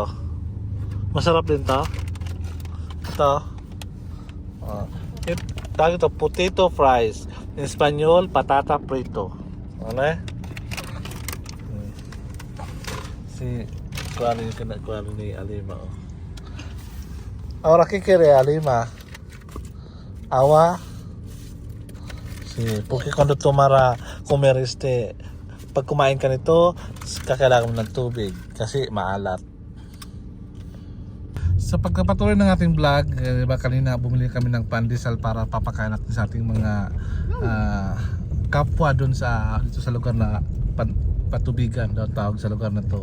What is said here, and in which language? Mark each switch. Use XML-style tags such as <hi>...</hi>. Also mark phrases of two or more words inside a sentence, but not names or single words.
<tl>Masarap din to. Ito. Tawag ito,</tl> <en>potato fries.</en> <tl>In Espanyol,</tl> <es>patata frito.</es> <tl>Ano Si kuano yung kuano ni Alima.</tl> <es>Ahora, ¿qué quiere Alima? Agua. Sí, porque cuando comer</es> <tl>pag kumain ka nito, kakailangan mo ng tubig kasi maalat. Sa pagkapatuloy ng ating vlog, diba kanina bumili kami ng pandesal para papakain natin sa ating mga kapwa doon dito sa lugar na Patubigan daw tawag sa lugar na to.</tl>